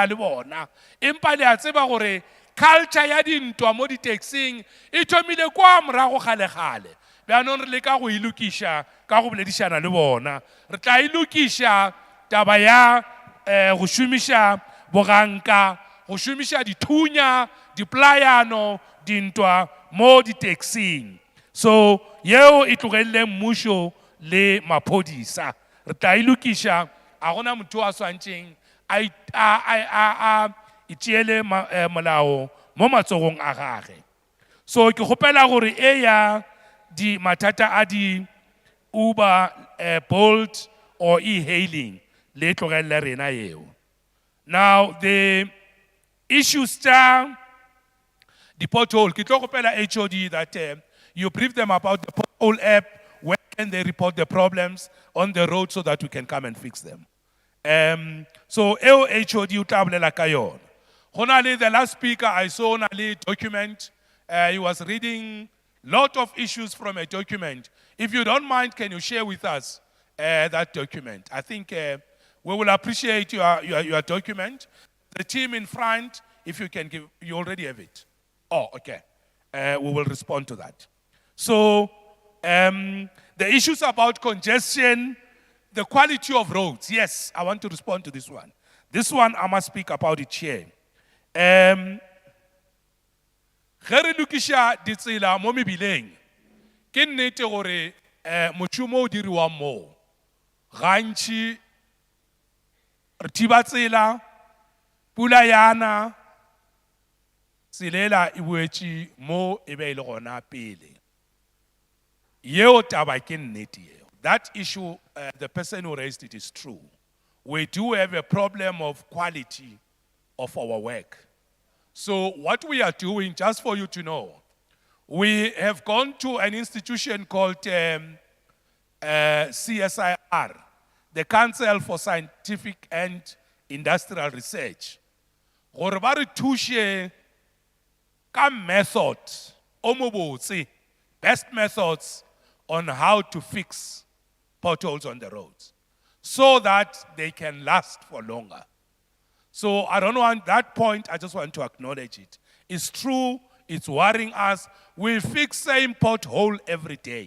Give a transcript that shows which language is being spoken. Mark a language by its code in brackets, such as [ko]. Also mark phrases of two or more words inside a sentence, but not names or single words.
[nso] le bona empa le a tseba gore culture ya dintwa mo di-taxing e thomile kwa morago kgale-kgale bjanong re leka go e lokiša ka go boledišana le bona re tla e lokiša taba ya go šomiša boganka go šomiša dithunya diplayano dintwa mo di-taxing so yeo e tlogelele mmušo le maphodisa re tla e lokiša a gona motho a swantšeng a itšeele molao mo matsogong a gage so ke kgopela gore e ya di mathata a di Uber, Bolt [en] or [nso] e-hailing le tlogelele rena yeo [en] now the issues tša the pothole [nso] ke tlo kgopela [en] HOD that you brief them about the pothole app where can they report the problems on the road so that we can come and fix them [nso] so eo HOD o tla bolela ka yona Honali, [en] the last speaker, I saw a document. He was reading lot of issues from a document. If you don't mind, can you share with us that document? I think we will appreciate your document. The team in front, if you can give, you already have it. Oh, okay. We will respond to that. So, the issues about congestion, the quality of roads. Yes, I want to respond to this one. This one, I must speak about it here. [nso] Ge re lokisha ditsela mo mebileng, ke nnete gore mošomo o diriwang moo gantši re thiba tsela, pula yana, tselela e boetše mo e be e le gona pele. Yeo taba ke nnete yeo. [en] That issue, the person who raised it is true. We do have a problem of quality of our work. So what we are doing, just for you to know, we have gone to an institution called CSIR, the Council for Scientific and Industrial Research. [nso] Gore ba re thushe ka method o mo botse, [en] best methods on how to fix potholes on the roads so that they can last for longer. So I don't want that point, I just want to acknowledge it. It's true, it's worrying us. We fix same pothole every day.